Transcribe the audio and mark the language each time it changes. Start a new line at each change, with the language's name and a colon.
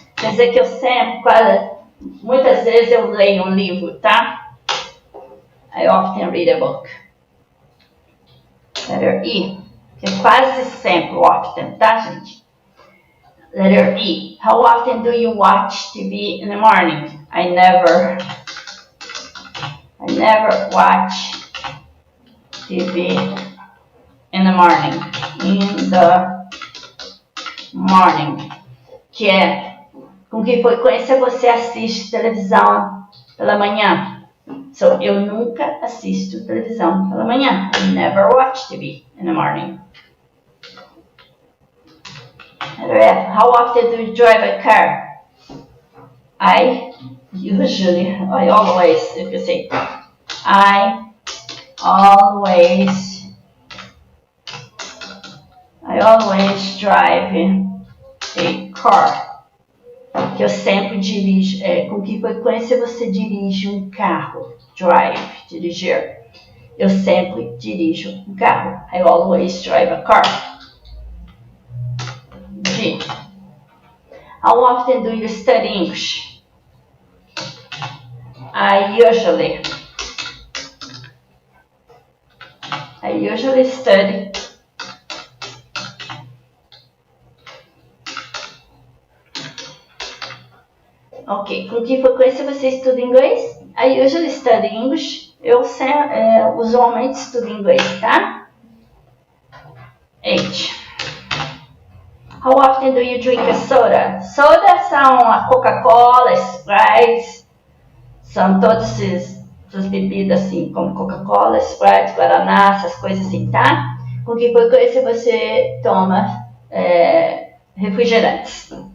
Portuguese: Quer dizer que eu sempre, muitas vezes eu leio um livro, tá?
English: I often read a book. Letter E,
Portuguese: que é quase sempre
English: often,
Portuguese: tá, gente?
English: Letter E. How often do you watch TV in the morning? I never watch TV in the morning. In the morning.
Portuguese: Que é, com que frequência você assiste televisão pela manhã? So, eu nunca assisto televisão pela manhã.
English: I never watch TV in the morning. Letter F. How often do you drive a car? I always, you can say, I always drive a car.
Portuguese: Que eu sempre dirijo. Com que frequência você dirige um carro? Drive, dirigir. Eu sempre dirijo um carro.
English: I always drive a car. G. How often do you study English? I usually study Ok,
Portuguese: com que frequência você estuda inglês?
English: I usually study English.
Portuguese: Eu usualmente estudo inglês, tá?
English: H. How often do you drink a soda?
Portuguese: Soda são a Coca-Cola, Sprite, são todas essas bebidas assim, como Coca-Cola, Sprite, Guaraná, essas coisas assim, tá? Com que frequência você toma refrigerantes?